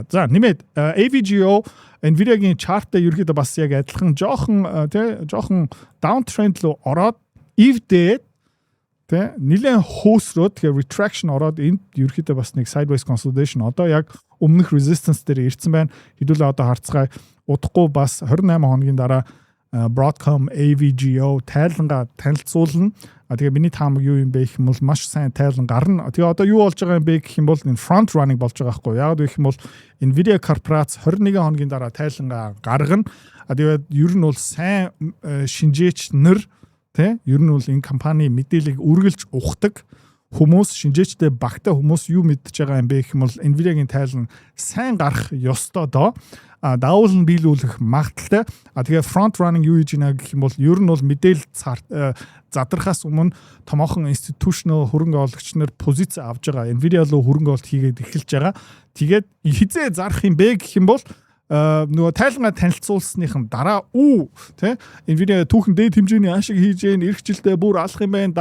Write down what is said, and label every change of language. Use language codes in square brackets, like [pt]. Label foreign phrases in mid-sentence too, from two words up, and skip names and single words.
[mn] За нэмээд AVGO Nvidia-гийн chart-д ерөөхдөө бас яг адилхан жоохон downtrend руу ороод эвдээд нэлээд хөөсрөөд тэгээ retraction ороод энд ерөөхдөө бас нэг [en] sideways consolidation [mn] одоо яг өмнөх resistance дээр ирсэн байна. Хэдүүлээ одоо харцгаая удахгүй бас 28 хоногийн дараа Broadcom AVGO тайлангаа танилцуулна. Тэгээ миний таамаг юу юм бэ гэх юм бол маш сайн тайлан гарна. Тэгээ одоо юу болж байгаа юм бэ гэх юм бол энэ [en] front running [mn] болж байгаа байхгүй. Яг гэх юм бол Nvidia корпорац 21 хоногийн дараа тайлангаа гаргана. Тэгээд ер нь бол сайн шинжээч нар ер нь бол энэ компани мэдээллийг үргэлж ухдаг хүмүүс шинжээчтэй багтаа хүмүүс юу мэдж байгаа юм бэ гэх юм бол Nvidia-гийн тайлан сайн гарах ёстой доо. Даавал нь биелүүлэх магадaltaй. Тэгээ [en] front running [mn] юу хийж байна гэх юм бол ер нь бол мэдээлэл задрахаас өмнө томоохон institutional хөрөнгө оологч нар позиц авж байгаа. Nvidia руу хөрөнгө олт хийгээд эхэлж байгаа. Тэгээд хизээ зарах юм бэ гэх юм бол нөгөө тайлангаа танилцуулсныхан дараа тий Nvidia түүхэн дээд хэмжээний ашиг хийж гэн эх жилдээ бүр алах юм байна.